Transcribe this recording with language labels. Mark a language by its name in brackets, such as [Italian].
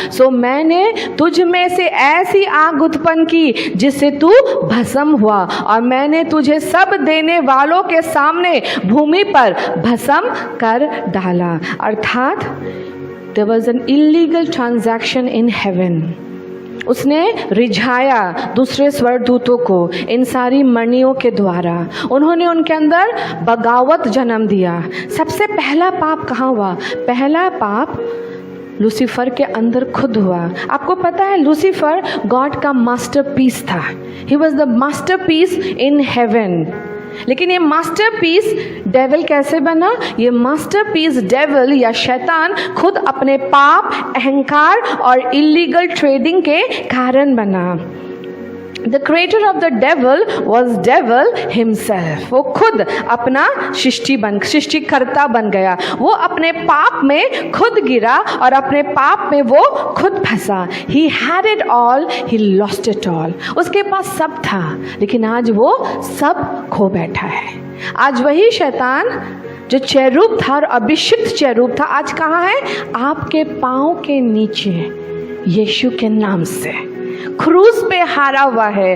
[Hindi] सो मैंने तुझ में से ऐसी आग उत्पन्न की जिससे तू भस्म हुआ, और मैंने तुझे सब देने वालों के सामने भूमि पर भस्म कर डाला। [English] अर्थात there was an illegal transaction in heaven। [Hindi] उसने रिझाया दूसरे स्वर्गदूतों को इन सारी मणियों के द्वारा। उन्होंने उनके अंदर बगावत जन्म दिया। सबसे पहला पाप कहाँ हुआ? पहला पाप लूसीफर के अंदर खुद हुआ। आपको पता है लूसीफर गॉड का मास्टरपीस था। [English] He was the masterpiece in heaven. [Hindi] लेकिन ये मास्टरपीस डेविल कैसे बना? ये मास्टरपीस डेविल या शैतान खुद अपने पाप, अहंकार और इलीगल ट्रेडिंग के कारण बना। [English] The creator of the devil was devil himself। [Hindi] वो खुद अपना सृष्टिकर्ता बन गया। वो अपने पाप में खुद गिरा और अपने पाप में वो खुद फंसा। [English] He had it all, he lost it all। [Hindi] उसके पास सब था, लेकिन आज वो सब खो बैठा है। आज वही शैतान जो चेरूब था और अभिषिक्त चेरूब था, आज कहाँ है? आपके पाँव के नीचे यीशु के नाम से क्रूस पे हारा हुआ है।